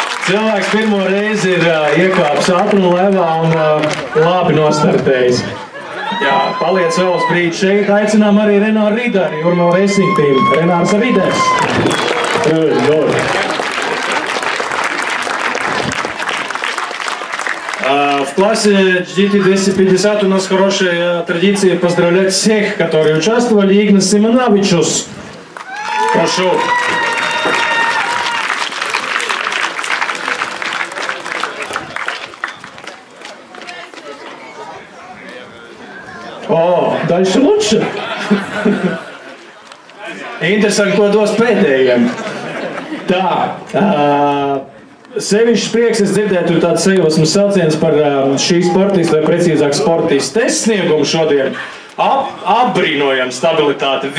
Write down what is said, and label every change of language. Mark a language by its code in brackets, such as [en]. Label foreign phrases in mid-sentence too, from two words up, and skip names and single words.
[lv] Cilvēks pirmo reizi ir iekāpis ātruma levā un labi nostartējis. Jā, paliec vēl uz brīdi šeit. Aicinām arī Renāru Ridari, Jūrmala Racing Team. Renārs Riders. [ru] В классе GT250 у нас хорошая традиция поздравлять всех, которые участвовали. Игнас Симонавичус. Прошу. О, дальше лучше. [lv] Interesanti, ko dos pēdējiem. Tā, sevišķi prieks es dzirdēju, tur tāds sajūsmas sauciens par šī sportista, vai precīzāk sportistes sniegumu šodien. Apbrīnojam stabilitāti.